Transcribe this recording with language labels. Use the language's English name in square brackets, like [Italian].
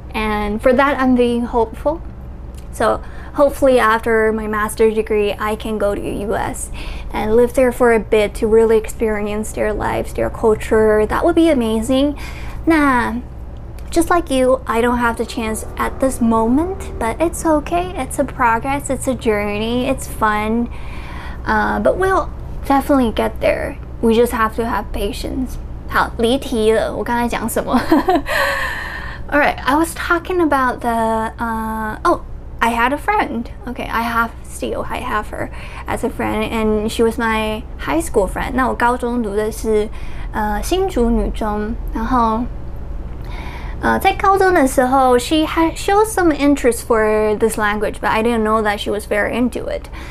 [English] And for that, I'm being hopeful. So hopefully after my master's degree, I can go to the US and live there for a bit to really experience their lives, their culture. That would be amazing. Nah. Just like you, I don't have the chance at this moment, but it's okay. It's a progress, it's a journey, it's fun. But we'll definitely get there. We just have to have patience. [Chinese] 好，离题了，我刚才讲什么？ [English] Alright, I was talking about the, I had a friend. Okay, I have her as a friend, and she was my high school friend. [Chinese] 那我高中读的是新竹女中，然后在高中的时候 [English] she had showed some interest for this language, but I didn't know that she was very into it.